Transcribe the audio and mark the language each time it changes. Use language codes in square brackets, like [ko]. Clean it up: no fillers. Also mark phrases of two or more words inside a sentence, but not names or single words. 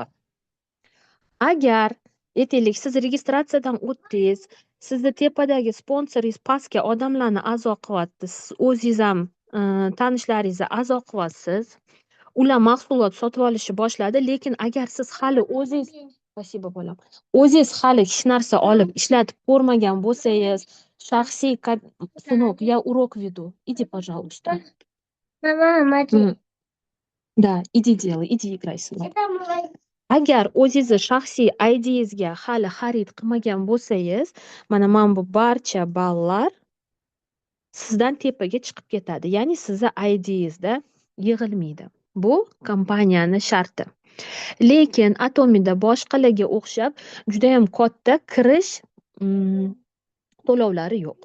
[uz] Agar aytaylik, siz registratsiyadan o'tdingiz, sizni tepadagi sponsoringiz pastga odamlarni a'zo qilyapti, siz o'zingiz ham tanishlaringizni a'zo qilyapsiz, ular mahsulot sotib olishni boshladi, lekin agar siz hali o'zingiz hali hech narsa olib ishlatib ko'rmagan bo'lsangiz, shaxsiy [ru] сынок, я урок веду. Иди, пожалуйста. Mama, Да, иди делай, иди играй, сынок. [uz] Agar o'zingizni shaxsiy IDingizga hali xarid qilmagan bo'lsangiz, mana bu barcha ballar sizdan tepaga chiqib ketadi. Ya'ni sizni IDingizda yig'ilmaydi. Bu kompaniyani sharti. Lekin Atomida boshqalarga o'xshab juda ham katta kirish to'lovlari yo'q.